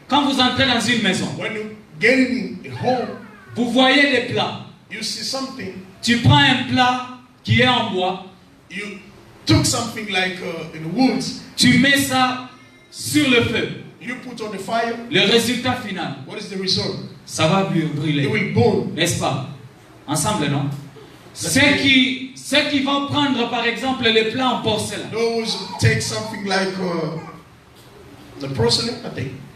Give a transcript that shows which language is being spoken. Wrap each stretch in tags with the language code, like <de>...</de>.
<fr>Quand vous entrez dans une maison,</fr> <en>When you get in home,</en> <fr>vous voyez des plats.</fr> <en>you see something.</en> <fr>Tu prends un plat qui est en bois,</fr> <en>You took something like in the woods.</en> <fr>tu mets ça sur le feu.</fr> <en>You put on the fire.</en> <fr>Le résultat final,</fr> <en>What is the result?</en> <fr>ça va brûler.</fr> <en>It will burn.</en> <fr>N'est-ce pas? Ensemble, non? Ceux qui vont prendre par exemple les plats en porcelaine.</fr> <en>Those who take something like the porcelain, I think.</en>